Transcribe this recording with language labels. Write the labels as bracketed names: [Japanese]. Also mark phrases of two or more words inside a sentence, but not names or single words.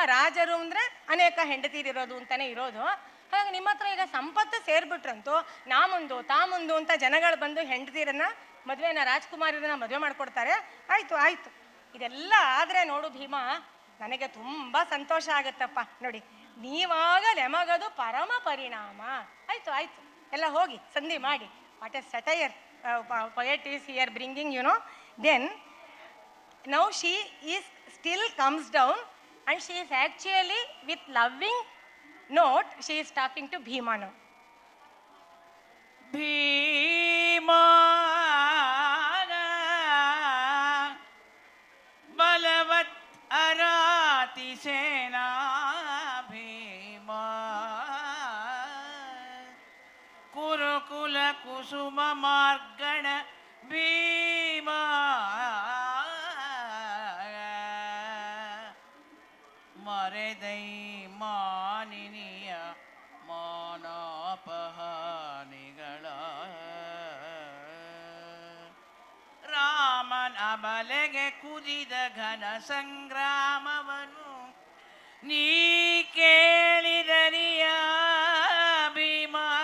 [Kannada] ರಾಜರು ಅಂದರೆ ಅನೇಕ ಹೆಂಡತಿರಿರೋದು ಅಂತಾನೆ ಇರೋದು. ಹಾಗಾಗಿ ನಿಮ್ಮ ಹತ್ರ ಈಗ ಸಂಪತ್ತು ಸೇರ್ಬಿಟ್ರಂತೂ ತಾಮುಂದು ಅಂತ ಜನಗಳು ಬಂದು ಹೆಂಡತಿರನ್ನ ರಾಜ್ಕುಮಾರರನ್ನ ಮದುವೆ ಮಾಡ್ಕೊಡ್ತಾರೆ. ಆಯ್ತು ಇದೆಲ್ಲ ಆದರೆ ನೋಡು ಭೀಮಾ, ನನಗೆ ತುಂಬ ಸಂತೋಷ ಆಗುತ್ತಪ್ಪ. ನೋಡಿ, ನೀವಾಗ ನೆಮಗದು ಪರಮ ಪರಿಣಾಮ. ಆಯ್ತು ಎಲ್ಲ ಹೋಗಿ ಸಂಧಿ ಮಾಡಿ. [English] what a satire poet is here bringing, then now she is still comes down and she is actually with loving note she is talking to Bhima now. [Kannada] ಭೀಮ ಬಲವತ್ ಅರತಿ ಸೇನ ಭೀಮ ಕುರುಕುಲ ಕುಸುಮ ಮಾರ್ಗಣ ಭೀಮ ಮರೆದೈ ಮಾನಿನಿಯ ಮಾನಾಪಹಾನಿಗಳ ರಾಮನ ಬಲೆಗೆ ಕುದಿದ ಘನ ಸಂಗ್ರಾಮವನು ನೀ ಕೇಳಿದರಿಯ ಭೀಮಾ